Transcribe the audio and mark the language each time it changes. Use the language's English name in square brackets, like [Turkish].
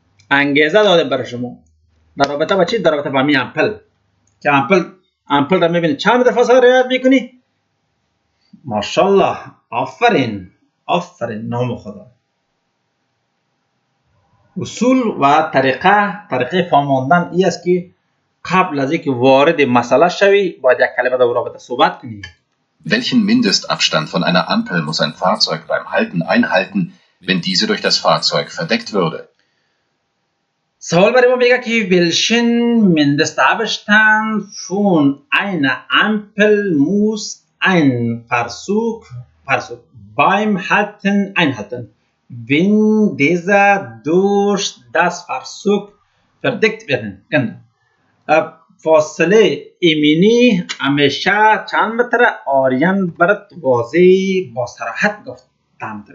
[Persian] انگیزه داده برای شما در رابطه با چی؟ در رابطه با می امپل که امپل را میبینی چند متر فاصله رعایت میکنی؟ ماشاءالله. آفرین نام خدا. اصول و طریقه فهماندن این است که قبل از اینکه وارد مسئله شوی باید یک کلمه در رابطه صحبت کنی. [German] Welchen Mindestabstand von einer Ampel muss ein Fahrzeug beim Halten einhalten, wenn diese durch das Fahrzeug verdeckt würde? [Persian] سوال برای ما میگه که [German] welchen Mindestabstand von einer Ampel muss ein Fahrzeug beim Halten einhalten, wenn dieser durch das Fahrzeug verdeckt werden kann. [Persian] فاصله ایمنی همیشه چند متر؟ آریان برات واضح با صراحت گفتم.